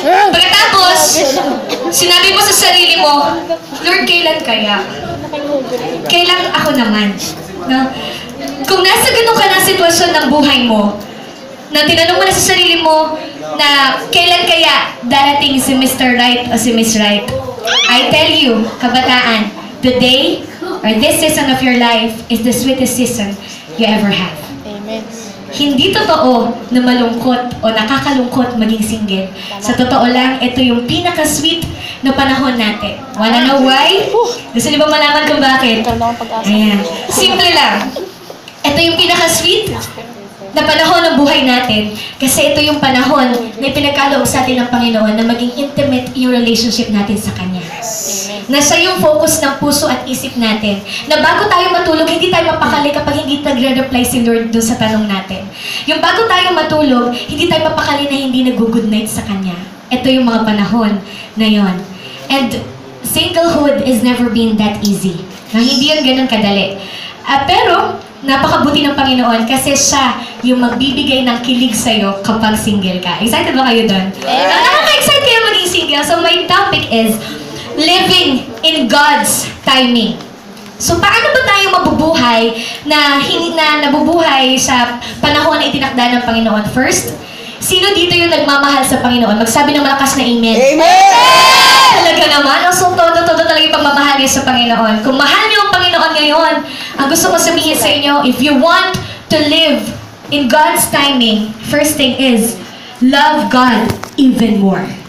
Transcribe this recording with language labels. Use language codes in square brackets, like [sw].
[tl] Pagkatapos, sinabi mo sa sarili mo, Lord, kailan kaya? Kailan ako naman? No? Kung nasa ganun ka ng sitwasyon ng buhay mo, na tinanong mo na sa sarili mo na kailan kaya darating si Mr. [en] Right [tl] o si [en] Miss Right, I tell you, kabataan, today or this season of your life is the sweetest season you ever have. Amen. [tl] Hindi totoo na malungkot o nakakalungkot maging single. Sa totoo lang, ito yung pinaka-sweet na panahon natin. [en] Wanna know why? [tl] Gusto niyo ba malaman kung bakit? Ito lang ang pag-asa. Ayan. Simple lang. Ito yung pinaka-sweet na panahon ng buhay natin kasi ito yung panahon na ipinagkaloob sa atin ng Panginoon na maging intimate yung relationship natin sa Kanya. Na siya yung focus ng puso at isip natin. Na bago tayo matulog, hindi tayo mapakali kapag hindi nagre-reply si Lord doon sa tanong natin. Yung bago tayo matulog, hindi tayo mapakali na hindi nag-good night sa Kanya. Ito yung mga panahon na yon. [en] And singlehood is never been that easy. [tl] Na hindi yun ganun kadali. Pero, napakabuti ng Panginoon kasi siya yung magbibigay ng kilig sa'yo kapag single ka. Excited ba kayo doon? Nakaka-excite kayo maging single. [en] So my topic is living in God's timing. [tl] So paano ba tayo mabubuhay na nabubuhay sa panahon na itinakda ng Panginoon? First, sino dito yung nagmamahal sa Panginoon? Magsabi ng malakas na amen. Amen! Talaga naman, so todo talaga yung pagmamahal niyo sa Panginoon. Kung mahal niyo ang Panginoon ngayon, ang gusto ko sabihin sa inyo, [en] if you want to live in God's timing, first thing is, love God even more.